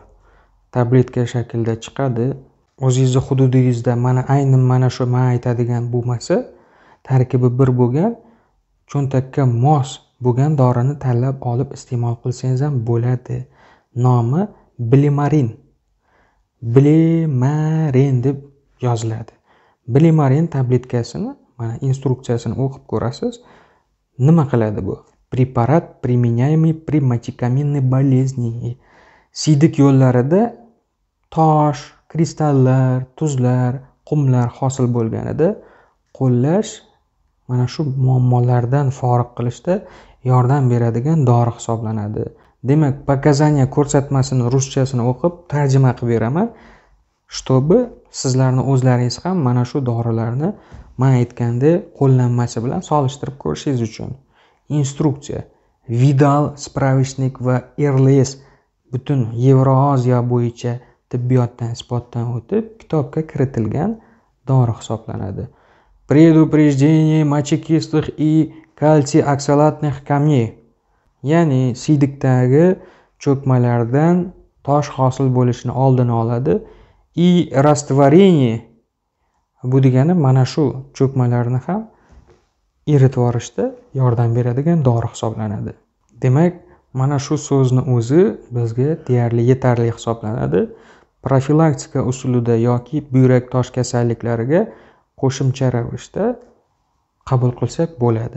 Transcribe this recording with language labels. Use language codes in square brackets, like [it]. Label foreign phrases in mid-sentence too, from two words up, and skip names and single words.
[uz] Tabletka shaklida chiqadi. O'zingizning hududingizda mana shu men aytadigan bo'lmasa, tarkibi bir bo'lgan, cho'ntakka mos bo'lgan dorini tanlab olib iste'mol qilsangiz ham bo'ladi. Nomi Blimarin. Blimarin deb yoziladi. Blimarin tabletkasini, mana instruksiyasini o'qib ko'rasiz. Nima qiladi bu? [ru] Препарат применяемый при мочекаменной болезни. [uz] Siydik yo'llarida tosh, kristallar, tuzlar, qumlar hosil bo'lganida qo'llash mana shu muammolardan forig' qilishda yordam beradigan dori hisoblanadi. Demak, показания ko'rsatmasini ruschasini o'qib tarjima qilib beraman, чтобы sizlarni o'zlaringiz ham mana shu dorilarni men aytganda qo'llanmasi bilan solishtirib ko'rishingiz uchun. Instruksiya: Vidal, spravishnik va RLS butun Yevroosiyo bo'yicha tibbiyotdan isbotdan o'tib kitobga kiritilgan dori hisoblanadi. [ru] Предупреждение мочекистых и кальций-оксалатных камней. [uz] Ya'ni siydikdagi cho'kmalardan tosh hosil bo'lishini oldini oladi. [ru] И растворение [uz] bu degani mana shu cho'kmalarni ham eritib yuborishda yordam beradigan dori hisoblanadi. Demak, mana shu so'zni o'zi bizga deyarli yetarli hisoblanadi. Profilaktika usulida yoki buyrak tosh kasalliklariga qo'shimcha ravishda qabul qilsak bo'ladi.